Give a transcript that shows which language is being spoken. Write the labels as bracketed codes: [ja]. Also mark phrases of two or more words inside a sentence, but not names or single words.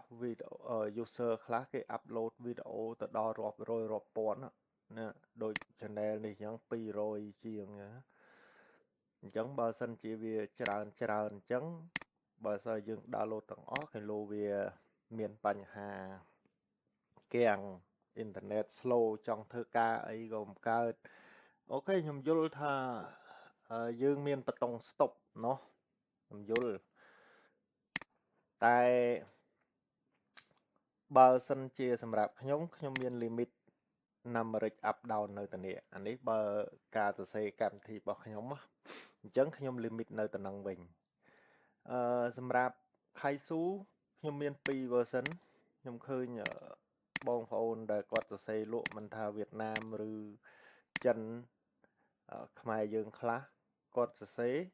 [km] វីដេអូ user ខ្លះគេ upload វីដេអូទៅដល់រាប់រយរាប់ពាន់ណាដូច channel នេះអញ្ចឹង200ជាងអញ្ចឹងបើសិនជាវាច្រើនអញ្ចឹងបើសិនយើង download ទាំងអស់គេលោវាមានបញ្ហាគាំងអ៊ីនធឺណិត slow ចង់ធ្វើការអីក៏មិនកើតអូខេខ្ញុំយល់ថាយើងមានបតុង stop เนาะខ្ញុំយល់តែ បើសិនជាសម្រាប់ខ្ញុំមាន [en] limit numeric up down [km] នៅទៅនេះអានេះបើការសរសេរកម្មវិធីរបស់ខ្ញុំអញ្ចឹងខ្ញុំ limit នៅទៅនឹងវិញសម្រាប់ Kaizu ខ្ញុំមាន2 version ខ្ញុំឃើញបងប្អូនដែលគាត់សរសេរលក់មិនថាវៀតណាមឬចិនខ្មែរយើងខ្លះគាត់សរសេរ